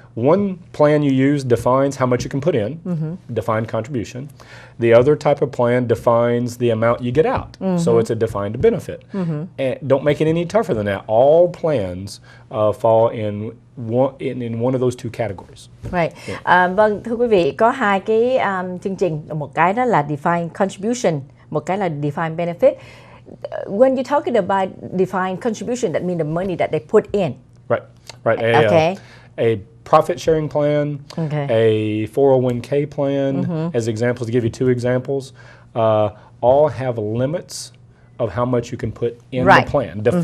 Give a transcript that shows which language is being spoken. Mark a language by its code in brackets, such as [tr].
[en] One plan you use defines how much you can put in, defined contribution. The other type of plan defines the amount you get out. So it's a defined benefit. And don't make it any tougher than that. All plans fall in one of those two categories. Right. Yeah. [vi] Vâng, thưa quý vị, có hai cái chương trình, một cái đó là defined contribution, một cái là defined benefit. [en] When you're talking about defined contribution, that means the money that they put in. Right. Okay. A profit sharing plan, a 401k plan, as examples, to give you two examples, all have limits of how much you can put in the plan.